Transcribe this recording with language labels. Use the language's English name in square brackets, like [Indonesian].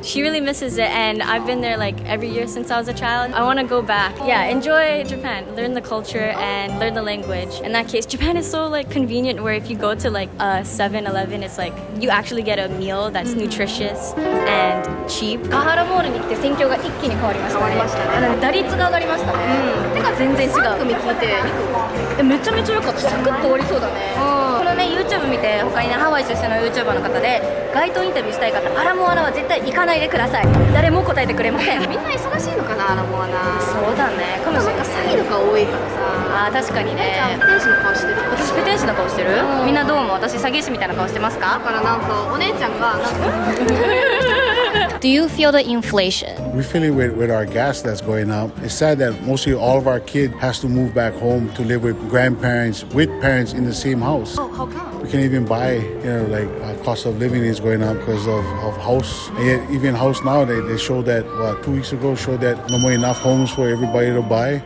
[English] She really misses it, and I've been there every year since I was a child. I want to go back. Yeah, enjoy Japan, learn the culture and learn the language. In that case, Japan is so convenient, where if you go to a 7-Eleven, it's you actually get a meal that's nutritious and cheap. [Japanese] ガハラモールに来て戦況が一気に変わりましたね。打率が上がりましたね。てか全然違う。 3組聞いてめちゃめちゃ良かった。サクッと終わりそうだね。このね YouTube 見て他にねハワイ出身の YouTuber の方で街頭インタビューしたい方、アラモアナは絶対行かないでください。誰も答えてくれません。みんな忙しいのかなアラモアナ。そうだね。かもしれない。詐欺とか多いからさ。あー確かにね。ペテン師の顔してる。私ペテン師の顔してる？みんなどうも私詐欺師みたいな顔してますか？だからなんかお姉ちゃんがなんか。 [English] Do you feel the inflation? We feel it with our gas that's going up. It's sad that mostly all of our kids has to move back home to live with grandparents, with parents in the same house. Oh, how come? We can't even buy, cost of living is going up because of house. And yet even house now, they showed that, 2 weeks ago, showed that no more enough homes for everybody to buy.